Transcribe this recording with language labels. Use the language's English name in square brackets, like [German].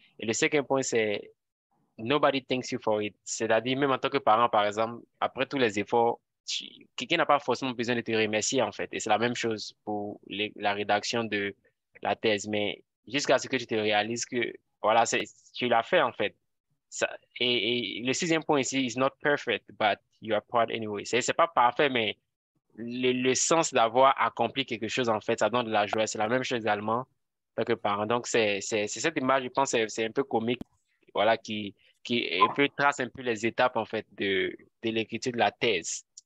[French] Et le cinquième point, c'est [English] nobody thanks you for it. [French] C'est-à-dire, même en tant que parent, par exemple, après tous les efforts, quelqu'un n'a pas forcément besoin de te remercier, en fait. Et c'est la même chose pour la rédaction de la thèse. Mais jusqu'à ce que tu te réalises que, voilà, tu l'as fait, en fait. Et le sixième point ici, [English] is not perfect, but you are proud anyway. [French] C'est pas parfait, mais le sens d'avoir accompli quelque chose, en fait, ça donne de la joie. C'est la même chose également en tant que parent. Donc, c'est cette image, je pense, c'est un peu comique, voilà, qui un peu trace un peu les étapes, en fait, de l'écriture de la thèse.